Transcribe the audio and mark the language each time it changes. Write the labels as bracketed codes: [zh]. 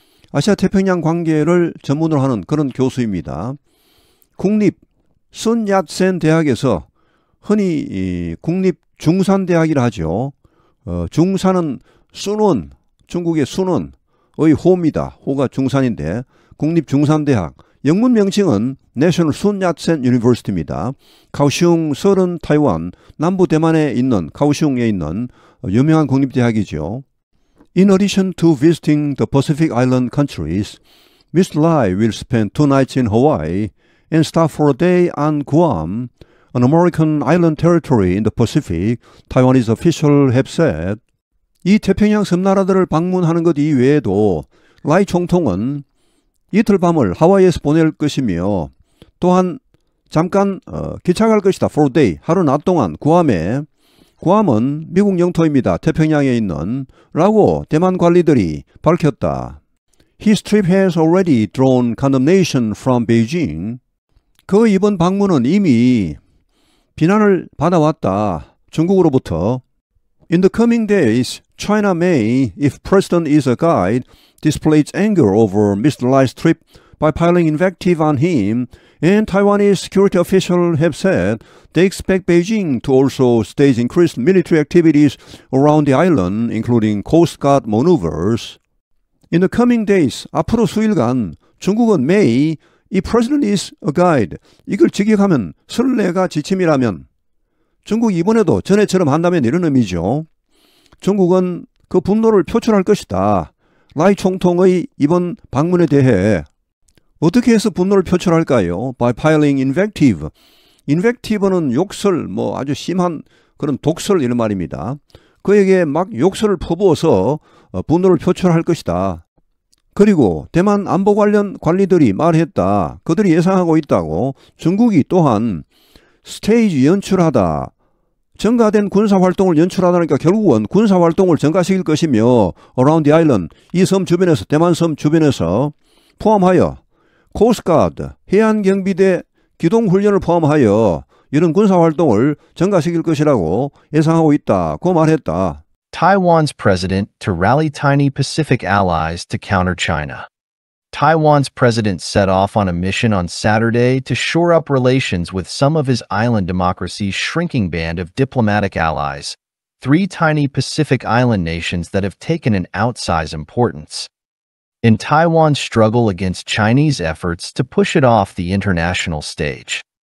[ko] 아시아 태평양 관계를 전문으로 하는 그런 교수입니다. 국립 순얏센 대학에서 흔히 국립 중산대학이라 하죠. 중산은 순원, 중국의 순원의 호입니다. 호가 중산인데 국립 중산대학. 영문 명칭은 National Sun Yat-sen University입니다. 카오슝 서른 타이완 남부 대만에 있는 카오슝에 있는 유명한 국립대학이죠. [en] In addition to visiting the Pacific Island countries, Mr. Lai will spend 2 nights in Hawaii and stop for a day on Guam, an American island territory in the Pacific, Taiwanese officials have said. [ko] 이 태평양 섬나라들을 방문하는 것 이외에도 라이 총통은 이틀 밤을 하와이에서 보낼 것이며 또한 잠깐 기차갈 것이다. [en] For a day, [ko] 하루 낮 동안 구암은 미국 영토입니다. 태평양에 있는 라고 대만 관리들이 밝혔다. [en] His trip has already drawn condemnation from Beijing. [ko] 그 이번 방문은 이미 비난을 받아왔다. 중국으로부터. [en] In the coming days, China may, if President is a guide, display its anger over Mr. Lai's trip by piling invective on him, and Taiwanese security officials have said they expect Beijing to also stage increased military activities around the island, including Coast Guard maneuvers. In the coming days, [ko] 앞으로 수일간 중국은 [en] may, if President is a guide, [ko] 이걸 직역하면 선례가 지침이라면 중국이 이번에도 전에처럼 한다면 이런 의미죠. 중국은 그 분노를 표출할 것이다. 라이 총통의 이번 방문에 대해 어떻게 해서 분노를 표출할까요? [en] By piling invective. [ko] invective는 욕설, 아주 심한 그런 독설 이런 말입니다. 그에게 막 욕설을 퍼부어서 분노를 표출할 것이다. 그리고 대만 안보 관련 관리들이 말했다. 그들이 예상하고 있다고. 중국이 또한 스테이지 연출하다. 증가된 군사활동을 연출하다니까 결국은 군사활동을 증가시킬 것이며 [en] around the island, [ko] 이 섬 주변에서, 대만 섬 주변에서 포함하여 코스트가드, 해안경비대 기동훈련을 포함하여 이런 군사활동을 증가시킬 것이라고 예상하고 있다고 말했다. [en] Taiwan's president to rally tiny Pacific allies to counter China. Taiwan's president set off on a mission on Saturday to shore up relations with some of his island democracy's shrinking band of diplomatic allies, three tiny Pacific island nations that have taken an outsized importance in Taiwan's struggle against Chinese efforts to push it off the international stage.